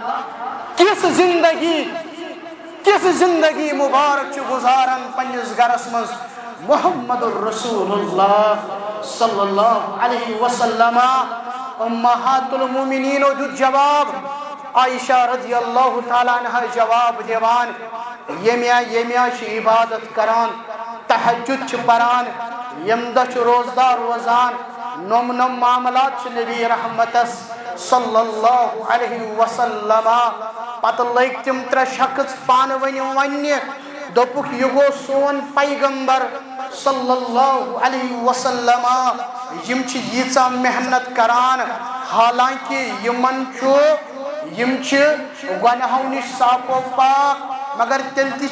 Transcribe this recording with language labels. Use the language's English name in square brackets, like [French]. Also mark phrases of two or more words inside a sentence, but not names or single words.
[Kashmiri] کِژھ زندگی مبارک چھُ گزاران پننِس گرس منٛز محمد الرسول اللہ صلی اللہ علیہ وسلم. امہات المومنینو دیُت جواب عائشہ رضی اللہ تعالیٰ عنہ جواب دیوان یمیا چھ عبادت کران تہجد چھ پران یمدہ چھ روزدار روزان نم معاملات چھ نبی رحمتس صلی اللہ علیہ وسلم پتہ لگ تم ترے شخص پانونی ونہ دوپک یہ گو سون پیغمبر صلی اللہ علیہ وسلم یم چھ ییژا محنت کران حالانکہ یم گناہو نش صاف و پاک مگر تیل تہ